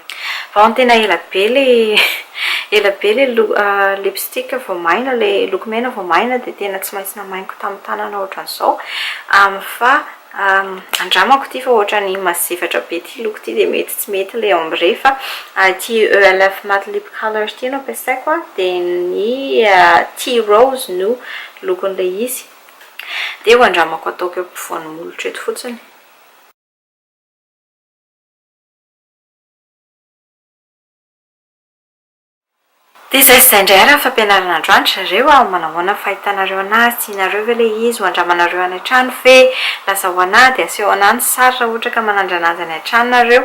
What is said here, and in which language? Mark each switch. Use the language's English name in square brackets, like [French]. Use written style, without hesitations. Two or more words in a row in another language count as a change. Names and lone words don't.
[Malagasy] Fa tena ela be le lipstick vao maina, le loko mena vao maina dia tena tsy maintsy namainiko tamin'ny tanana ohatran'izao. Fa andramako ity fa ohatrany masivatra be ity loko ity dia mety tsy mety le ombre fa ity OLF [English] matte lip color [Malagasy] ity no ampiasaiko dia ny Tea Rose no lokon'le izy dia ho andramako ataoko eo ampovoan'ny molotra eto fotsiny. Dia izay indray raha fampianarana androany zareo manahoana fahitanareo anazy, tianareo ve le izy ho andramanareo any an-trano ve lasa ho anahy dia aseho anahy ny sary raha ohatra ka manandra anazy any an-tranonareo.